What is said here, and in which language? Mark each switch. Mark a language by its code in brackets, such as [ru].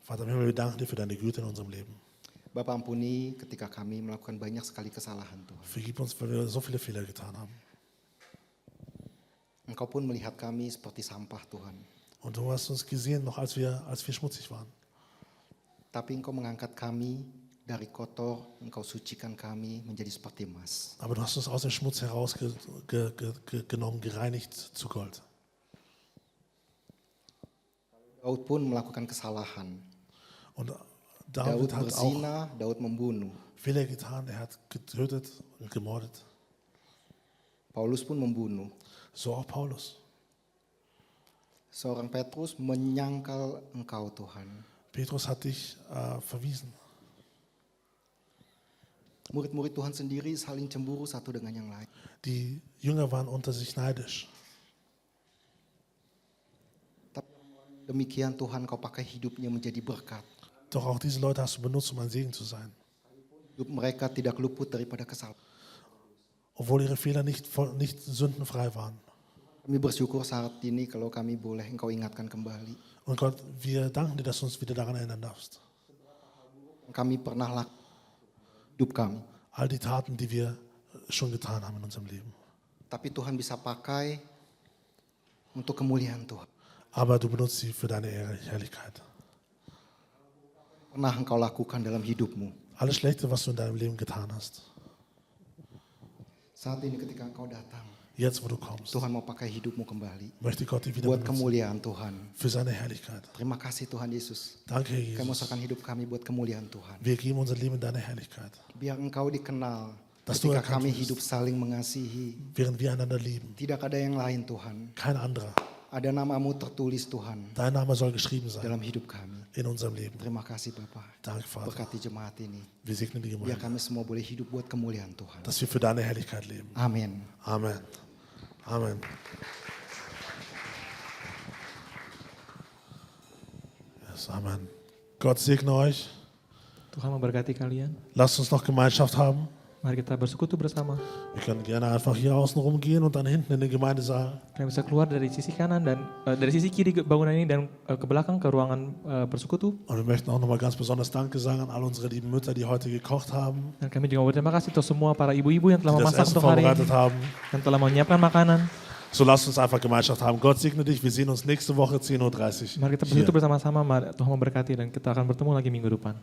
[de] Vater im Himmel, wir danken dir für deine Güte in unserem Leben. [id] Bapak ampuni ketika kami melakukan banyak sekali kesalahan Tuhan. [de] Vergib uns, weil wir so viele Fehler getan haben. [id] Engkau pun melihat kami seperti sampah Tuhan. [de] Und du hast uns gesehen, noch als wir schmutzig waren. [id] Tapi Engkau mengangkat kami dari kotor, Engkau sucikan kami menjadi seperti emas. [de] Aber du hast uns aus dem Schmutz herausgenommen, gereinigt zu Gold. [id] Daud pun melakukan kesalahan. [de] Und [id] Daud [de] David hat auch [id] berzina, Daud membunuh. [de] Fehler getan, er hat getötet und gemordet. [id] Paulus pun membunuh. [de] So auch Paulus. [id] Seorang Petrus menyangkal Engkau Tuhan. [de] Petrus hat dich verwiesen. [id] Murid-murid Tuhan sendiri saling cemburu satu dengan yang lain. [de] Die Jünger waren unter sich neidisch. [id] Tapi demikian Tuhan Kau pakai hidupnya menjadi berkat. [de] Doch auch diese Leute hast du benutzt, um ein Segen zu sein. [id] Hidup mereka tidak luput daripada kesalahan. [de] Obwohl ihre Fehler nicht sündenfrei waren. [id] Kami bersyukur saat ini kalau kami boleh Engkau ingatkan kembali. [de] Und Gott, wir danken dir, dass du uns wieder daran erinnern darfst. [id] Kami pernah lakukan hidup kami. [de] All die Taten, die wir schon getan haben in unserem Leben. [id] Tapi Tuhan bisa pakai untuk kemuliaan Tuhan. [de] Aber du benutzt sie für deine Herrlichkeit. [id] Pernah Engkau lakukan dalam hidupmu. [de] Alles Schlechte, was du in deinem Leben getan hast. [id] Saat ini ketika Engkau datang, [de] Jetzt, wo du kommst, [id] Tuhan mau pakai hidupmu kembali. [de] möchte Gott dich wieder [id] Buat [de] benutzen. [id] kemuliaan Tuhan. [de] Für seine Herrlichkeit. [id] Terima kasih Tuhan Yesus. [de] Danke, Herr [id] Kami [de] Jesus. [id] usahakan hidup kami buat kemuliaan Tuhan. [de] Wir geben unser Leben in deine Herrlichkeit. [id] Biar Engkau dikenal. [de] Dass du [id] Ketika [de] erkannt [id] kami [de] wirst. [id] hidup saling mengasihi. [de] Während wir einander lieben. [id] Tidak ada yang lain Tuhan. [de] Kein anderer. [id] Ada namamu tertulis Tuhan. [de] Dein Name soll geschrieben sein. [id] Dalam hidup kami. [de] In unserem Leben. [id] Terima kasih Bapak. [de] Danke, Vater. [id] Berkati jemaat ini. [de] Wir segnen die [id] Biar [de] Gemeinde. [id] kami semua boleh hidup buat kemuliaan Tuhan. [de] Dass wir für deine Herrlichkeit leben. [id] Amin. [de] Amen. Amen. Yes, Amen. Gott segne euch. [id] Tuhan memberkati kalian. [de] Lasst uns noch Gemeinschaft haben. [id] Mari kita bersekutu bersama. [de] Wir können gerne einfach hier außen rumgehen und dann hinten in den Gemeindesaal. [id] Kalian bisa keluar dari sisi kanan dan dari sisi kiri bangunan ini dan ke belakang ke ruangan bersekutu. [de] Und wir möchten auch nochmal ganz besonders Danke sagen an all unsere lieben Mütter, die heute gekocht haben, [id] Dan kami juga berterima kasih untuk semua para ibu-ibu yang telah [de] die das [id] memasak [de] Essen [id] untuk hari [de] vorbereitet [id] ini [de] haben. [id] dan telah menyiapkan makanan. [de] So lasst uns einfach Gemeinschaft haben. Gott segne dich. Wir sehen uns nächste Woche 10:30 Uhr. [id] Mari kita bersekutu bersama-sama. Tuhan memberkati dan kita akan bertemu lagi minggu depan.